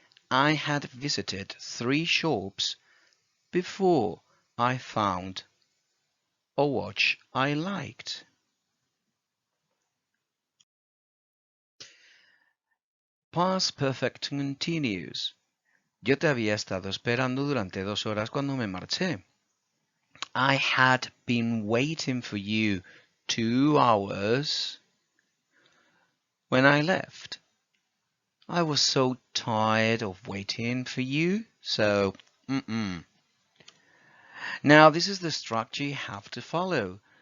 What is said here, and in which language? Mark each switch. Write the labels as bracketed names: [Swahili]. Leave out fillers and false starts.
[English] I had visited 3 shops before I found a watch I liked. Past perfect continuous. [Spanish] Yo te había estado esperando durante 2 horas cuando me marché. [English] I had been waiting for you 2 hours when I left. I was so tired of waiting for you, so Now this is the structure you have to follow.